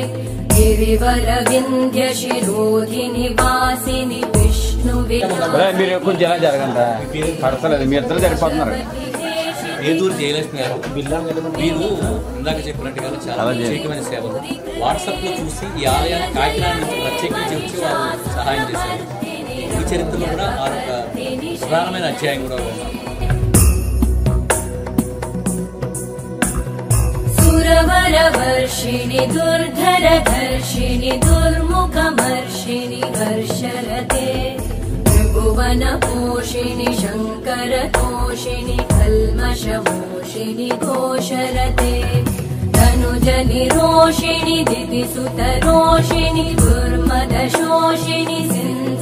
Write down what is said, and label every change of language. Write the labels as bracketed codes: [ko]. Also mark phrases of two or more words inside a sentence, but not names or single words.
[sa] गिरिवरविन्द्यशिरोधिनि वासिनि [te] మీరు కొంచెం ఎలా జరగండి, పడతలేదు, మీ ఇద్దరు సరిపోతున్నారు. ఏదూరు జయలక్ష్మి గారు మీరు ఇందాక చెప్పినట్టుగా చాలా ప్రత్యేకమైన సేవలు వాట్సాప్లో చూసి ఈ ఆలయాన్ని కాకినాడ నుంచి ప్రత్యేకించి వచ్చి వారు సహాయం చేశారు. ఈ చరిత్రలో కూడా ఆ ప్రధానమైన అధ్యాయం కూడా ఉన్నారు. [sa] सुरवरवर्षिणि दुर्धरधर्षिणि दुर्मुखमर्षिणि हर्षरते त्रिभुवनपोषिणि शङ्करतोषिणि कल्मषमोषिणि घोषरते धनुजनिरोषिणि दितिसुतरोषिणि दुर्मदशोषिणि